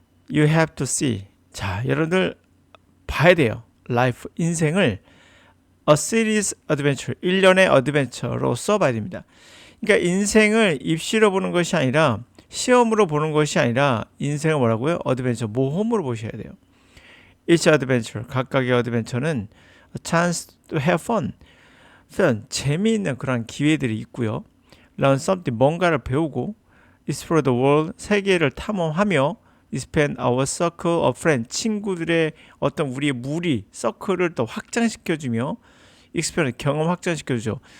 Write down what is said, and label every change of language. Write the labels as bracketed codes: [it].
[en] You have to see. [ko] 자, 여러분들 봐야 돼요. Life, 인생을 [en] A series adventure, [ko] 일련의 어드벤처로 써봐야 됩니다. 그러니까 인생을 입시로 보는 것이 아니라 시험으로 보는 것이 아니라 인생을 뭐라고요? 어드벤처, 모험으로 보셔야 돼요. [en] Each adventure, [ko] 각각의 어드벤처는 [en] a chance to have fun. [ko] 재미있는 그런 기회들이 있고요. [en] Learn something, [ko] 뭔가를 배우고 [en] Explore the world, [ko] 세계를 탐험하며 [en] Expand our circle of friends, [ko] 친구들의 어떤 우리의 무리, 서클을 더 확장시켜주며 [en] Expand, [ko] 경험 확장시켜주죠.